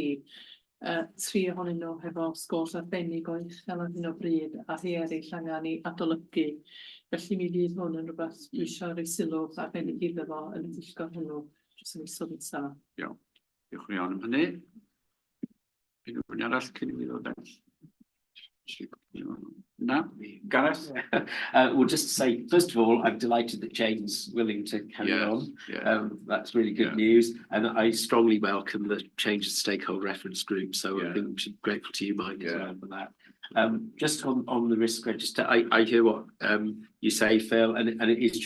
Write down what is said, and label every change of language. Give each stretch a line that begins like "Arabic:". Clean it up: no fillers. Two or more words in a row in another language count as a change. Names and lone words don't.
Welsh: Tri ohonyn nhw hefo sgôrs arbennig o uchel ar hyn o bryd, a rhai eraill angen i adolygu. Felly mi fydd hwn yn rhywbeth dwi eisiau rhoi sylw arbennig iddo fo yn y pwyllgor hwnnw dros y misoedd nesa. Iawn. Diolch yn iawn am hynny. Unrhyw arall cyn i mi ddod ell?
English: No, Gareth? Well, just to say, first of all, I'm delighted that Jane's willing to carry on. That's really good news. And I strongly welcome the change of stakeholder reference group. So I think we should be grateful to you, Mike, as well for that. Just on the risk register, I hear what you say, Phil, and it is true.